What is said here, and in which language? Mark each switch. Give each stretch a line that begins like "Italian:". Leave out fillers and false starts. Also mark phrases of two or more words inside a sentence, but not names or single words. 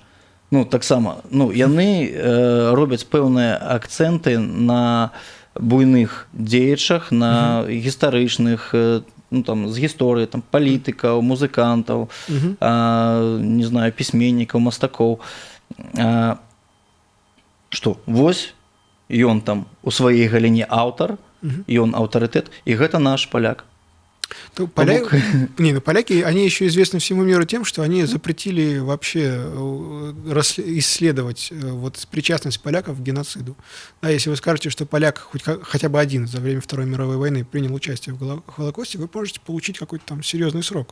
Belarusian: Ну, таксама, ну, яны робяць пэўныя акцэнты на буйных дзеячах, на гістарычных, ну, там, з гісторыі, там, палітыкаў, музыкантаў, не знаю, пісьменнікаў, мастакоў. Што, вось, ён там у сваёй галіне аўтар, ён аўтарытэт, і гэта наш паляк.
Russian: Поляки, они еще известны всему миру тем, что они запретили вообще исследовать вот причастность поляков к геноциду. Да, если вы скажете, что поляк хотя бы один за время Второй мировой войны принял участие в Холокосте, вы можете получить какой-то там серьезный срок.